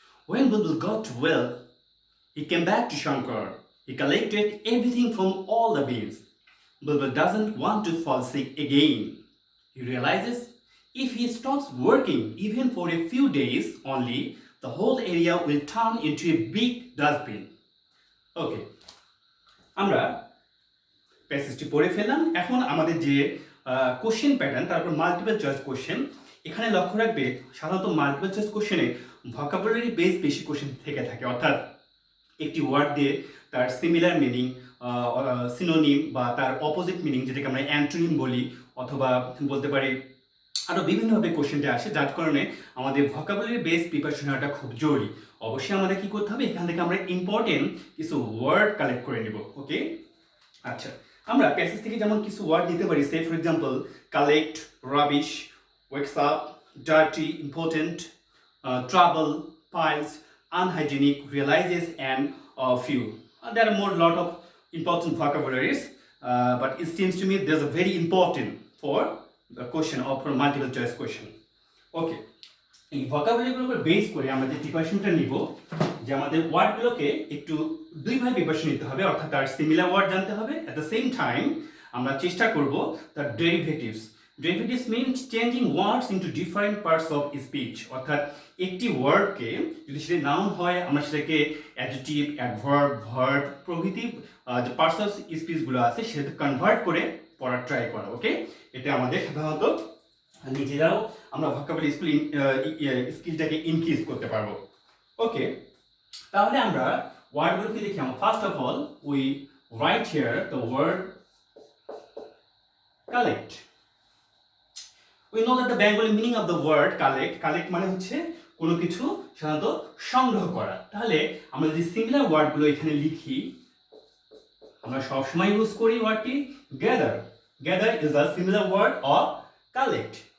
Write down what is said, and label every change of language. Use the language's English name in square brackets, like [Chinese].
[English] When Bulbul got well, he came back to Shankar. He collected everything from all the beans. Bulbul doesn't want to fall sick again. He realizes if he stops working even for a few days only, the whole area will turn into a big dustbin. Okay, [Bangla] আমরা প্যাসেজটি পড়ে ফেললাম। এখন আমাদের যে question pattern, তারপর multiple choice question. এখানে লক্ষ্য রাখবে সাধারণত মাল্টিপল চয়েস কোশ্চেনে ভোকাবুলারি বেস বেশি কোশ্চেন থেকে থাকে, অর্থাৎ একটি ওয়ার্ড দিয়ে তার সিমিলার মিনিং, সিনোনিম বা তার অপোজিট মিনিং, যেটাকে আমরা অ্যান্টোনিম বলি, অথবা বলতে পারি আরও বিভিন্নভাবে কোশ্চেনটা আসে, যার কারণে আমাদের ভোকাবুলারি বেস প্রিপারেশন হওয়াটা খুব জরুরি। অবশ্যই আমাদের কী করতে হবে, এখান থেকে আমরা ইম্পর্টেন্ট কিছু ওয়ার্ড কালেক্ট করে নেব। ওকে, আচ্ছা, আমরা প্যাসেজ থেকে যেমন কিছু ওয়ার্ড নিতে পারি, [English] say for example [Bangla] collect, rubbish, wakes up, dirty, important, trouble, piles, unhygienic, realizes, and few. [English] There are more lot of important vocabularies, but it seems to me there's a very important for the question or for multiple choice question. [Bangla] Okay, এই ভোকাবুলারিগুলোর উপর base করে আমরা যে প্রিপারেশনটা নিব, যে আমাদের ওয়ার্ডগুলোকে একটু দুইভাবে প্রিপারেশন নিতে হবে, অর্থাৎ তার সিমিলার ওয়ার্ড জানতে হবে, [English] at the same time [Bangla] আমরা চেষ্টা করব তার derivatives. [English] derivatives means changing words into different parts of speech, [Bangla] অর্থাৎ একটি ওয়ার্ডকে যদি সেটা নাউন হয় আমরা সেটাকে অ্যাডজেক্টিভ, অ্যাডভার্ব, ভার্ব প্রভৃতি যে পার্টস অফ স্পিচগুলো আছে সেটাকে কনভার্ট করে পড়ার ট্রাই করা। ওকে, এটা আমাদের সাধারণত নিজেরাও আমরা ভোকাবুলারি স্কিলটাকে ইনক্রিজ করতে পারবো। [English] okay, [Bangla] তাহলে আমরা ওয়ার্ডগুলোকে দেখি। [English] First of all we write here the word collect. We know that the Bengali meaning of the word collect [Bangla] মানে হচ্ছে কোনো কিছু সাধারণত সংগ্রহ করা। তাহলে আমরা যদি সিমিলার ওয়ার্ডগুলো এখানে লিখি, আমরা সবসময় ইউজ করি ওয়ার্ডটি gather. [English] Gather is a similar word of collect.